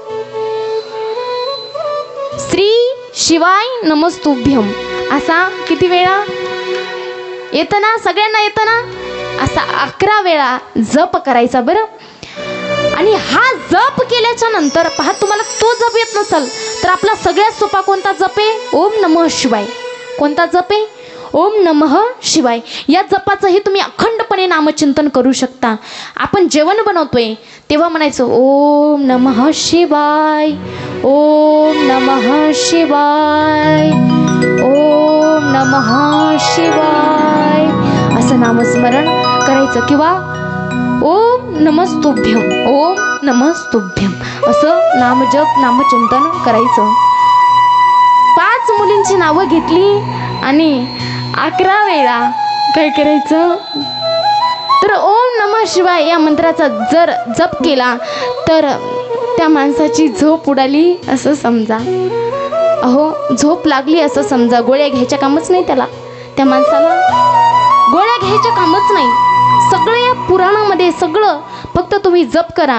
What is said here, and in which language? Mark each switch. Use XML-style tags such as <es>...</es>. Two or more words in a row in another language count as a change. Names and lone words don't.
<sa>श्री शिवाय नमस्तुभ्यम</sa> <mr>असा किती वेळा येतं ना? सगळ्यांना येतं ना? असा 11 वेळा जप करायचा बरं. आणि हा जप केल्याच्या नंतर पहा, तुम्हाला तो जप येत नसेल तर आपला सगळ्यात सोपा कोणता जप आहे?</mr> <sa>ओम नमः शिवाय.</sa> <mr>कोणता जप आहे?</mr> <sa>ओम नमः शिवाय.</sa> <mr>या जपाचंही तुम्ही अखंडपणे नामचिंतन करू शकता. आपण जेवण बनवतोय तेव्हा म्हणायचं</mr> <sa>ओम नमः शिवाय, ओम नमः शिवाय, ओम नमः शिवाय</sa> <mr>असं नामस्मरण करायचं. किंवा</mr> <sa>ओम नमस्तुभ्यम, ओम नमस्तुभ्यम</sa> <mr>असं नामजप नामचिंतन करायचं. 5 मुलींची नावं घेतली आणि 11 वेळा काय करायचं? तर</mr> <sa>ओम नमः शिवाय</sa> <mr>या मंत्राचा जर जप केला तर त्या माणसाची झोप उडाली असं समजा. अहो, झोप लागली असं समजा. गोळ्या घ्यायच्या कामच नाही त्याला, त्या माणसाला गोळ्या घ्यायच्या कामच नाही. सगळं या पुराणामध्ये सगळं फक्त तुम्ही जप करा.</mr>